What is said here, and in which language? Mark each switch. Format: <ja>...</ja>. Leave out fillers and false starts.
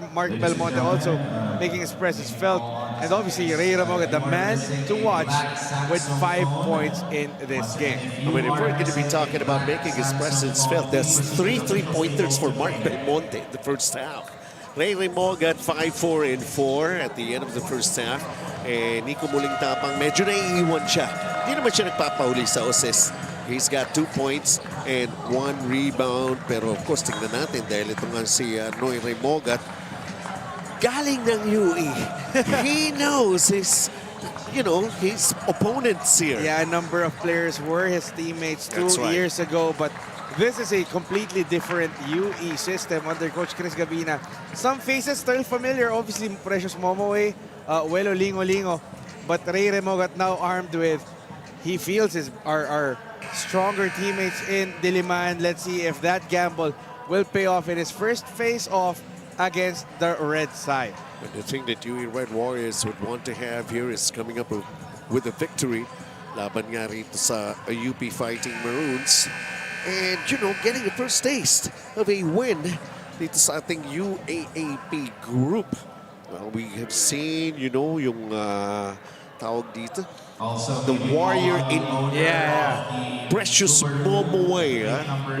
<en>Mark Belmonte also making his presence felt. And obviously, Ray Ramoga, the man to watch, with 5 points in this game. I mean, if we're going to be talking about making his presence felt, there's 3 3-pointers for Mark Belmonte in the first half. Ray Ramoga got 5, 4, and 4 at the end of the first half.</en> <tl>And Nico Muling Tapang, medyo naiiwan siya. Hindi naman siya nagpapauli sa assist.</tl> <en>He's got 2 points and 1 rebound.</en> <tl>Pero of course, tingnan natin dahil ito nga si Noy Remogat. Galing ng UE.</tl> <en>He knows his, his opponents here. Yeah, a number of players were his teammates 2 years ago. But this is a completely different UE system under Coach Chris Gavina. Some faces still familiar. Obviously, Precious Momoe, Welo Lingo. But Ray Remogat now armed with, he feels our stronger teammates in Diliman. Let's see if that gamble will pay off in his first face-off against the red side. But the thing that UE Red Warriors would want to have here is coming up with a victory.</en> <tl>Laban nga rito sa UP Fighting Maroons.</tl> <en>And, getting a first taste of a win</en> <tl>dito sa ating UAAP group.</tl> <en>Well, we have seen,</en> <tl>yung tawag dito,</tl> <en>the warrior in Precious Number Momoe.</en>